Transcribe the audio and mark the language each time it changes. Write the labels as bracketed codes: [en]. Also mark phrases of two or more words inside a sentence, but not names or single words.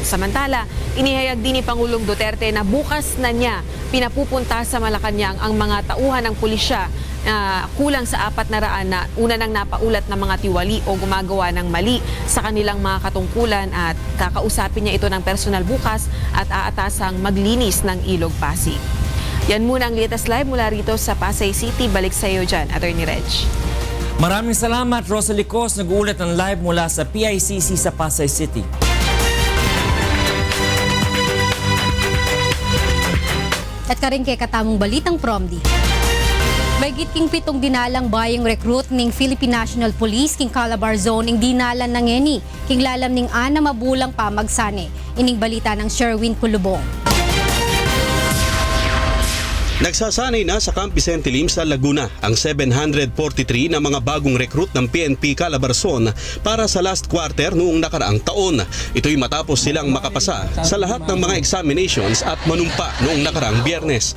[tl] Samantala, inihayag din ni Pangulong Duterte na bukas na niya pinapupunta sa Malacanang ang mga tauhan ng pulisya kulang sa 400 na una nang napaulat na mga tiwali o gumagawa ng mali sa kanilang mga katungkulan at kakausapin niya ito ng personal bukas at aatasang maglinis ng Ilog Pasig. Yan muna ang latest live mula rito sa Pasay City. Balik sa iyo dyan, Attorney Reg. Maraming salamat, Rosalie Cos. Nag-uulat ng live mula sa PICC sa Pasay City. [pam] At karing kay katamong balitang Promdi. Mahigit king 7 dinalang bayang recruit ning Philippine National Police king Calabar Zone ing dinalan ng eni king lalam ning 6 mabulang pamagsani. Ining balita ng Sherwin Culubong. [tl] Nagsasanay na sa Camp Vicente Lim sa Laguna ang 743 na mga bagong recruit ng PNP Calabarzon para sa last quarter noong nakaraang taon. Ito'y matapos silang makapasa sa lahat ng mga examinations at manumpa noong nakaraang Biyernes.